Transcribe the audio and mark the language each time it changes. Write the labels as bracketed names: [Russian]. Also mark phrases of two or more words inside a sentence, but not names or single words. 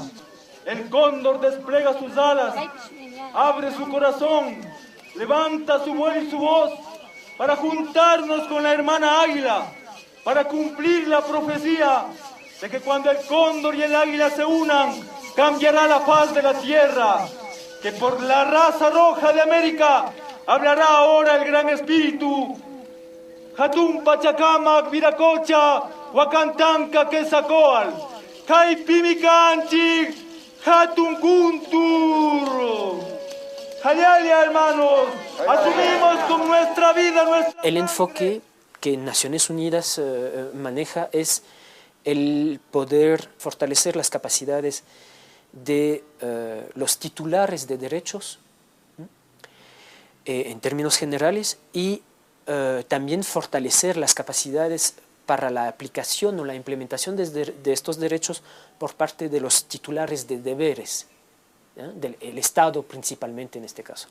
[Spanish] el cóndor despliega sus alas, abre su corazón, levanta su vuelo y su voz para juntarnos con la hermana águila, para cumplir la profecía de que cuando el cóndor y el águila se unan, cambiará la faz de la tierra, que por la raza roja de América hablará ahora el gran espíritu. [Quechua] Hatun Pachacamac, Viracocha, Huacantanca, Quezacoal, Caipimicanchi, Hatun Kuntur. Hayalia, [Spanish] hermanos, asumimos con nuestra vida nuestra... El enfoque que Naciones Unidas maneja es el poder fortalecer las capacidades de los titulares de derechos en términos generales y también fortalecer las capacidades para la aplicación o la implementación de estos derechos por parte de los titulares de deberes, del Estado principalmente en este caso.